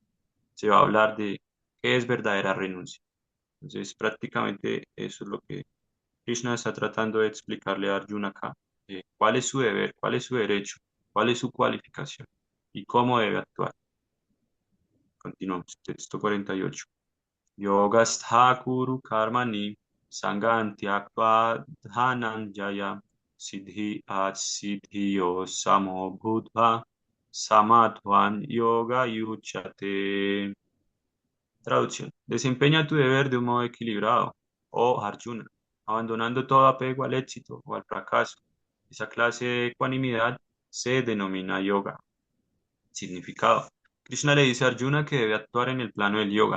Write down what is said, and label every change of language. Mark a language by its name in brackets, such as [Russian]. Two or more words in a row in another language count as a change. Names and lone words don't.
[Spanish] Se va a hablar de qué es verdadera renuncia. Entonces, prácticamente eso es lo que Krishna está tratando de explicarle a Arjuna acá. ¿Cuál es su deber? ¿Cuál es su derecho? ¿Cuál es su cualificación? ¿Y cómo debe actuar? Continuamos. Texto 48. [Sanskrit] Yogastha kuru karmani sangantyakva dhananjaya siddhi at siddhiyo samo bhutva samadvan yoga yuchate. [Spanish] Traducción. Desempeña tu deber de un modo equilibrado, oh Arjuna, abandonando todo apego al éxito o al fracaso. Esa clase de ecuanimidad se denomina yoga. Significado. Krishna le dice a Arjuna que debe actuar en el plano del yoga.